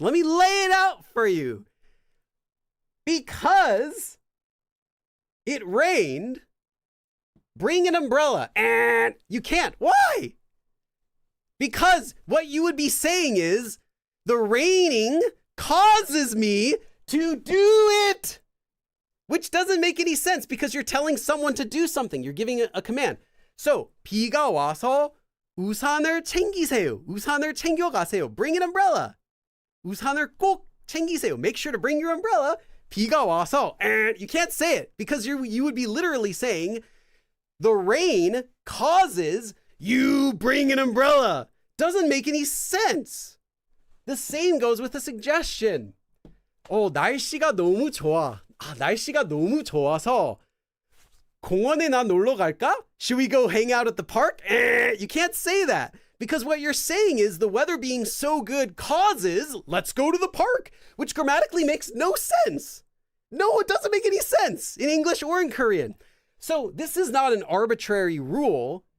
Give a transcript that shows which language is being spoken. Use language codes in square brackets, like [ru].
[en] Let me lay it out for you. Because it rained, bring an umbrella. And you can't. Why? Because what you would be saying is, the raining causes me to do it, which doesn't make any sense because you're telling someone to do something. You're giving a command. [ko] So, 비가 와서 우산을 챙기세요. 우산을 챙겨가세요. [en] Bring an umbrella. [ko] 우산을 꼭 챙기세요. [en] Make sure to bring your umbrella. [ko] 비가 와서, [en] and you can't say it because you would be literally saying the rain causes you bring an umbrella. Doesn't make any sense. The same goes with a suggestion. [ko] 날씨가 너무 좋아. 날씨가 너무 좋아서 공원에 나 놀러 갈까? [en] Should we go hang out at the park? You can't say that because what you're saying is the weather being so good causes let's go to the park, which grammatically makes no sense. No, it doesn't make any sense in English or in Korean. So this is not an arbitrary rule.